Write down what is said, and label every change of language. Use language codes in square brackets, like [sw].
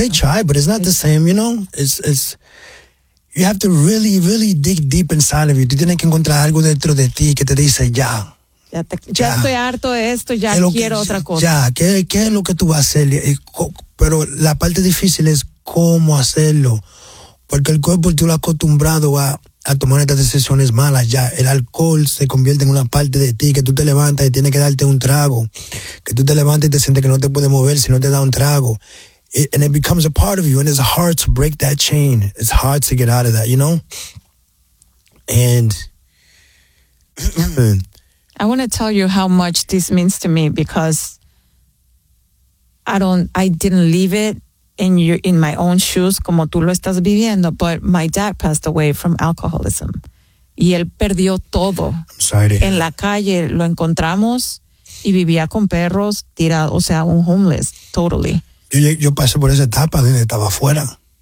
[en] They try, but it's not the same, you know? It's you have to really, really dig deep inside of you. [es] Tú tienes que encontrar algo dentro de ti que te dice, ya. Ya estoy harto de esto, ya quiero otra cosa. Ya, ¿qué es lo que tú vas a hacer? Pero la parte difícil es cómo hacerlo. Porque el cuerpo tú lo has acostumbrado a tomar estas decisiones malas ya. El alcohol se convierte en una parte de ti, que tú te levantas y tienes que darte un trago. Que tú te levantas y te sientes que no te puedes mover si no te da un trago. [en] And it becomes a part of you, and it's hard to break that chain. It's hard to get out of that, you know? And I want to tell you how much this means to me, because I didn't leave it in my own shoes [es] como tú lo estás viviendo, [en] but my dad passed away from alcoholism. [es] Y él perdió todo. [en] I'm sorry to hear. [es] En la calle lo encontramos y vivía con perros tirado, o sea, un homeless, totally. Yo pasé por esa etapa donde estaba afuera.